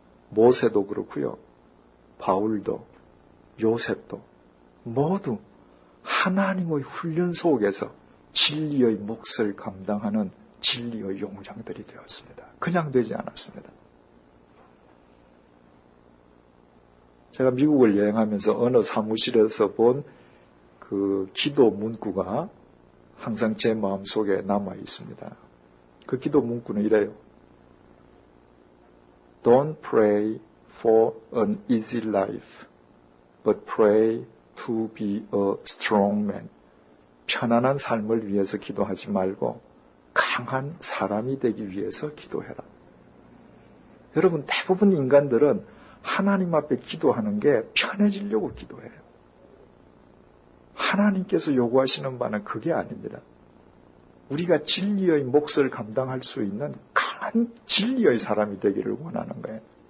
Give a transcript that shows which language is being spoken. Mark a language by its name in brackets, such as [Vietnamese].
[Korean] 모세도 그렇고요. 바울도 요셉도 모두 하나님의 훈련 속에서 진리의 몫을 감당하는 진리의 용장들이 되었습니다. 그냥 되지 않았습니다. 제가 미국을 여행하면서 어느 사무실에서 본 그 기도 문구가 항상 제 마음속에 남아 있습니다. 그 기도 문구는 이래요. [English] Don't pray for an easy life, but pray to be a strong man. [Korean] 편안한 삶을 위해서 기도하지 말고 강한 사람이 되기 위해서 기도해라. 여러분, 대부분 인간들은 하나님 앞에 기도하는 게 편해지려고 기도해요. 하나님께서 요구하시는 바는 그게 아닙니다. 우리가 진리의 몫을 감당할 수 있는 강한 진리의 사람이 되기를 원하는 거예요.